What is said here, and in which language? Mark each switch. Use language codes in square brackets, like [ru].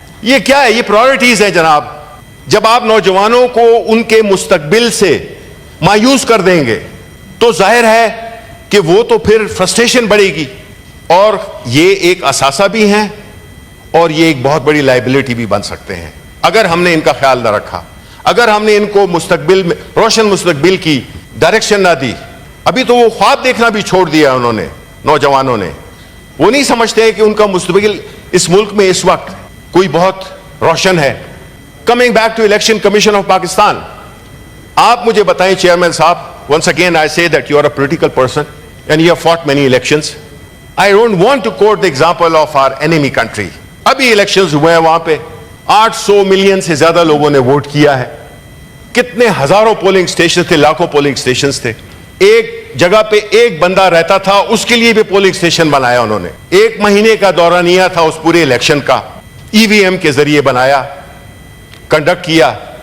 [ur] یہ کیا ہے؟ یہ پرائیورٹیز ہیں جناب. جب آپ نوجوانوں کو ان کے مستقبل سے مایوس کر دیں گے تو ظاہر ہے کہ وہ تو پھر فرسٹریشن بڑھے گی، اور یہ ایک اثاثہ بھی ہیں اور یہ ایک بہت بڑی لائبلٹی بھی بن سکتے ہیں اگر ہم نے ان کا خیال نہ رکھا، اگر ہم نے ان کو مستقبل میں روشن مستقبل کی ڈائریکشن نہ دی. ابھی تو وہ خواب دیکھنا بھی چھوڑ دیا انہوں نے، نوجوانوں نے. وہ نہیں سمجھتے کہ ان کا مستقبل اس ملک میں اس وقت کوئی بہت روشن ہے. [en] coming back to election commission of Pakistan, [ur] آپ مجھے بتائیں چیئرمین صاحب، [en] once again I say that you are a political person and you have fought many elections. I don't want to quote the example of our enemy country. [ur] ابھی elections ہوئے ہیں، وہاں پہ 800 million سے زیادہ لوگوں نے ووٹ کیا ہے. کتنے ہزاروں پولنگ سٹیشن تھے، لاکھوں پولنگ سٹیشنز تھے. ایک جگہ پہ ایک بندہ رہتا تھا، اس کے لیے بھی پولنگ سٹیشن بنایا انہوں نے. 1 مہینے کا دورانیہ تھا اس پورے الیکشن کا، ای وی ایم کے ذریعے بنایا، کنڈکٹ کیا.